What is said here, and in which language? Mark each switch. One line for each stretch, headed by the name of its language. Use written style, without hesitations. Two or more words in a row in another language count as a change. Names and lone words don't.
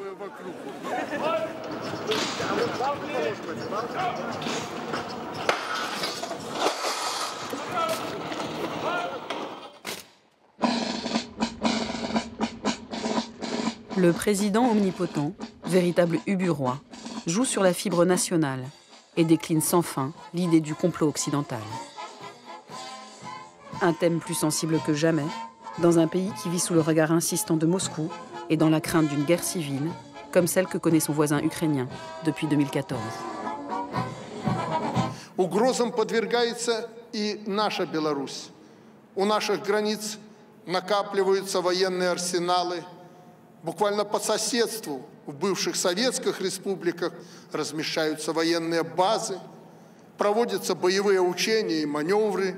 French: Le président omnipotent, véritable ubu-roi, joue sur la fibre nationale et décline sans fin l'idée du complot occidental. Un thème plus sensible que jamais, dans un pays qui vit sous le regard insistant de Moscou et dans la crainte d'une guerre civile, comme celle que connaît son voisin ukrainien depuis 2014.
Russian: Угрозам подвергается и наша Беларусь. У наших границ накапливаются военные арсеналы. Буквально по соседству в бывших советских республиках размещаются военные базы, проводятся боевые учения и маневры.